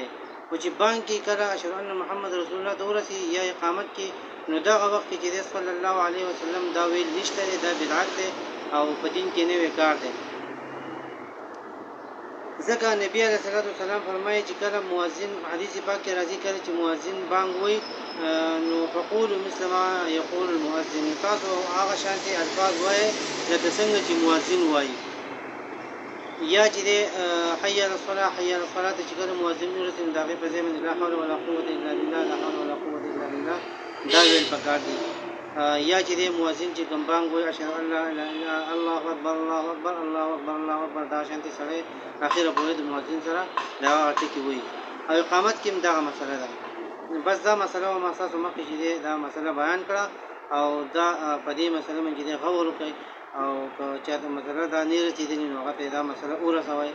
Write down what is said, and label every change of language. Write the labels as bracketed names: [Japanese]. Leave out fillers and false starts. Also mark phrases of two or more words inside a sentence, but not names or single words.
[Pashto] خو چې بانک کې کله [Arabic] اشهد ان محمد رسول الله [Pashto] ته ورسي یا اقامت کې، نو دغه وخت کې چې دی [Arabic] صلی الله علیه وسلم [Pashto] دا ویل نشته دی، دا بدعت دی او په دین کې نوی کار دی. ځکه نبی [Arabic] علیه الصلاة والسلام [Pashto] فرمایي چې کله مؤذن، حدیث پاک کې راځي، کله چې مؤذن بانګ وایي نو [Arabic] فقولوا مثل ما یقول المؤذن، [Pashto] تاسو هغه شانتي الفاظ وایئ لکه څنګه چې مؤذن وایي. یا چې دی [Arabic] حي علی الصلاة، حي علی الصلاة [Pashto] چې کله مؤذن ورسي، نو د هغې په ځای باندې [Arabic] لا حول ولا قوة الا بالله، لا حول ولا قوة الا بالله [Pashto] دا ویل پکار دي. یا چې دی مؤذن چې کوم بانګ وایي [Arabic] اشهد ان لا اله الا الله اکبر، الله اکبر، الله اکبر، الله اکبر، [Pashto] دا شانتي سړی اخره پورې د مؤذن سره دا ټکي وایي. او اقامت کې هم دغه مسله ده. بس دا مسله ما ستاسو مخکې چې دی دا مسله بیان کړه، او دا په دې مسله باندې چې دی غور وکړئ، او که چاته مسله دا نه رسېدلې نو هغه ته دا مسله ورسوئ.